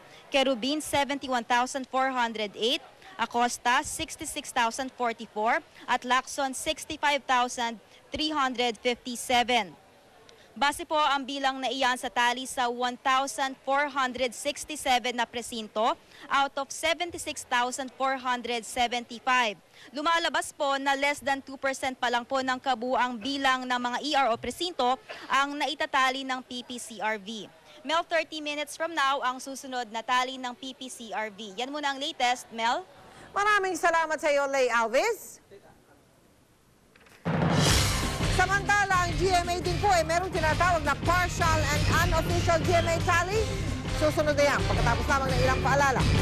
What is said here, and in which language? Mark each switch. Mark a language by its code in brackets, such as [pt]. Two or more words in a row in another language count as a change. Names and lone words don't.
[tl] Kerubin, 71,408. Acosta, 66,044. At Lacson, 65,357. Base po ang bilang na iyan sa tali sa 1,467 na presinto [en] out of [tl] 76,475. Lumalabas po na [en] less than [tl] 2% pa lang po ng kabuang bilang ng mga ER o presinto ang naitatali ng PPCRV. Mel, [en] 30 minutes from now [tl] ang susunod na tali ng PPCRV. Yan muna ang latest, Mel. Maraming salamat sa iyo, Lay Alves. Samantala, ang GMA din po merong tinatawag na [en] partial and unofficial GMA tally. [tl] Susunod na yan pagkatapos lamang ng ilang paalala.